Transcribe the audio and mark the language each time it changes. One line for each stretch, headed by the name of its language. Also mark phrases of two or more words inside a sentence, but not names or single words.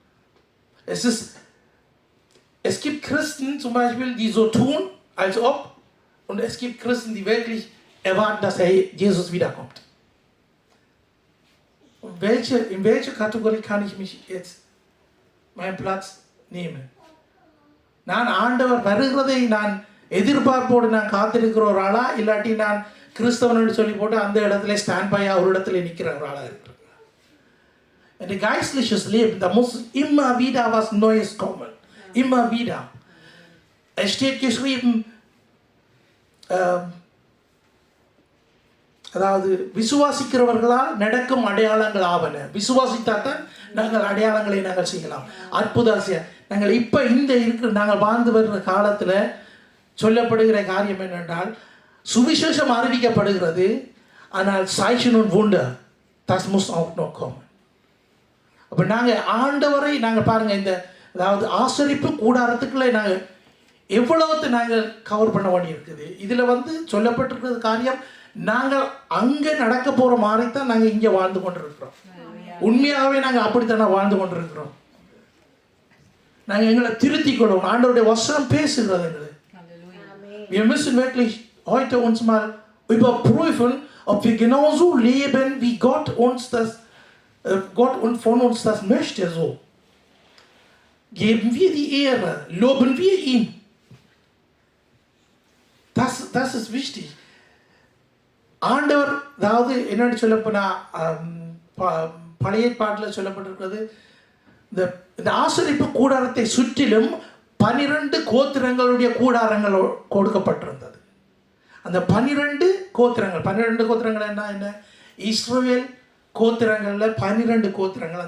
German: Es gibt Christen zum Beispiel, die so tun, als ob, und es gibt Christen, die wirklich erwarten, dass Jesus wiederkommt. Und in welche Kategorie kann ich mich jetzt meinen Platz nehmen?
Tamil: நான் ஆண்டவர் வருகிறதை நான் எதிர்பார்ப்போடு நான் காத்திருக்கிற ஒரு ஆளா, இல்லாட்டி நான் கிறிஸ்தவன் சொல்லி போட்டு அந்த இடத்துல
English: stand by
Tamil: ஒரு இடத்துல நிற்கிற ஒரு ஆளா இருக்கிறேன்.
German: Ein geistliches Leben, da muss immer wieder was Neues kommen. Immer wieder. Es steht geschrieben,
Tamil: அதாவது விசுவாசிக்கிறவர்களால் நடக்கும் அடையாளங்கள் ஆவன. விசுவாசித்தாத்தான் நாங்கள் அடையாளங்களை நாங்கள் செய்யலாம். அற்புதம் நாங்கள் இப்போ நாங்கள் வாழ்ந்து வருகிற காலத்தில் சொல்லப்படுகிற காரியம் என்னென்றால், சுவிசேஷம் அறிவிக்கப்படுகிறது, ஆனால்
German: Zeichen und Wunder, das muss auch noch kommen.
Tamil: அப்போ நாங்கள் ஆண்டவரை நாங்கள் பாருங்கள், அதாவது ஆசரிப்பு கூடாரத்துக்குள்ளே நாங்கள் எவ்வளவு நாங்கள் கவர் பண்ண வேண்டி இருக்குது. இதில் சொல்லப்பட்டிருக்கிறது காரியம், நாங்கள் அங்கே நடக்க போகிற மாதிரி தான் நாங்கள் இங்கே வாழ்ந்து கொண்டிருக்கிறோம். உண்மையாகவே நாங்கள் அப்படித்தானே வாழ்ந்து கொண்டிருக்கிறோம். நாங்கள் எங்களை திருத்திக் கொள்வோம். ஆண்டவருடைய வசனம் பேசுகிறது எங்களுக்கு.
German: Wir müssen wirklich heute uns mal überprüfen, ob wir genauso leben, wie Gott und von uns das möchte. So geben wir die Ehre, loben wir ihn. Das ist wichtig.
Tamil: ஆண்டவர் அதாவது என்னென்னு சொல்லப்போனால் பழைய பாட்டில் சொல்லப்பட்டிருக்கிறது, இந்த ஆசரிப்பு கூடாரத்தை சுற்றிலும் 12 கோத்திரங்களுடைய கூடாரங்கள் கொடுக்கப்பட்டிருந்தது. அந்த 12 கோத்திரங்கள் என்ன இஸ்ரவேல் கோத்திரங்களில் 12 கோத்திரங்கள்.